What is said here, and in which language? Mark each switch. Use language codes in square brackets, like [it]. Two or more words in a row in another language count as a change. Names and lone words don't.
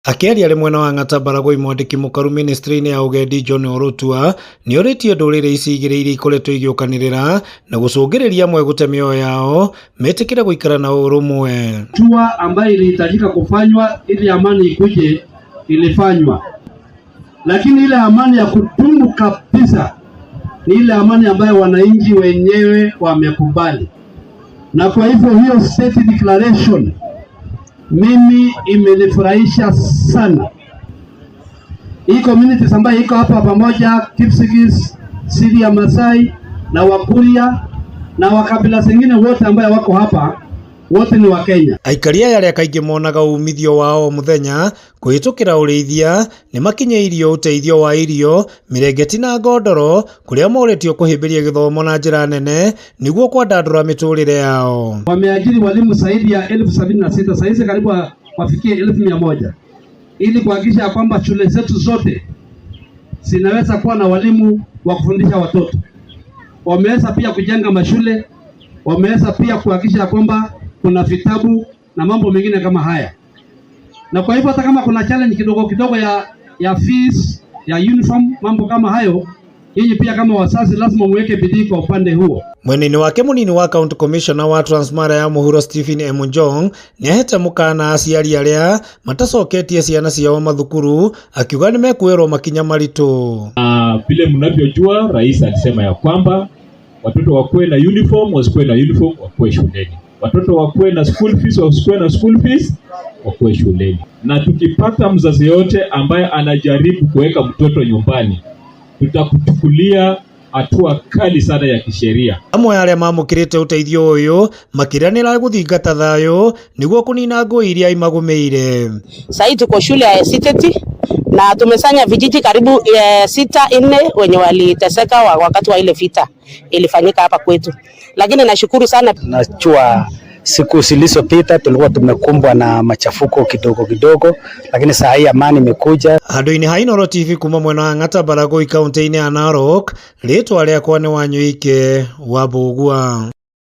[ki] Akiaria ari mwena wa Ng'atabarago mwandiki mukaru ministry-ini ya ugendi John Orotua ni oritie ndurire ici igiri iria ikoretwo igiokanirira na gucungiriria amwe gute mioyo yao metikire guikara na urumwe. [sw] Hatua ambayo ilihitajika kufanywa ili amani ikuje ilifanywa, lakini ile amani ya kudumu kabisa ni ile amani ambayo wananchi wenyewe wamekubali, na kwa hivyo hiyo [en] state declaration [sw] mimi imenifurahisha sana. Hii communities ambayo iko hapa pamoja, Kipsigis, Siria, Masai na Wakuria na wakabila zingine wote ambayo wako hapa, wote ni wa Kenya. [ki] Aikaria yale kaingi monaga umithio wao muthenya kuhitukira urithia ni makinyeirio uteithio wa irio, mirengeti na ngondoro kuria moretio kuhimbiria githomo na njira nene niguo kwandandura miturire yao. [sw] Wameajiri walimu zaidi ya 76,000, sasa karibu wafikie 1,100 ili kuhakikisha kwamba shule zetu zote zinaweza kuwa na walimu wa kufundisha watoto. Wameweza pia kujenga mashule, wameweza pia kuhakikisha kwamba kuna vitabu na mambo mengine kama haya. Na kwa hivyo hata kama kuna challenge kidogo kidogo ya fees, ya uniform, mambo kama hayo, hii pia kama wazazi lazima muweke bidii kwa upande huo. [ki] Mweneni wake munini wa [en] County Commissioner [ki] wa Transmara ya Muhuro Stephen Emunjong ni ahete mukana aciari aria matacoketie ciana ciao mathukuru, akiuga nimekuerwo makinya maritu. [sw] Vile mnavyojua rais alisema ya kwamba watoto wakuwe na uniform, wasikuwe na uniform, wakuwe shuleni. Watoto wakuwe na [en] school fees, [sw] wasikuwe na [en] school fees, [sw] wakuwe shuleni. Na tukipata mzazi yote ambaye anajaribu kuweka mtoto nyumbani, tutakuchukulia hatua kali sana ya kisheria. [ki] Amwe aria mamukirite uteithio uyu makiranira guthingata thayo niguo kunina ngui iria imagumeire. [sw] Sasa tuko shule ya Siteti na tumesanya vijiji karibu 6-4 wenye waliteseka wakati wa ile vita ilifanyika hapa kwetu. Lakini nashukuru sana. Najua siku zilizopita tulikuwa tumekumbwa na machafuko kidogo kidogo, lakini saa hii amani imekuja. [ki] Handu-ini ha Inooro TV kuma mwena wa Ng'atabarago kaunti-ini ya Narok, ritwa riakwa ni Wanyuike wa Bugua.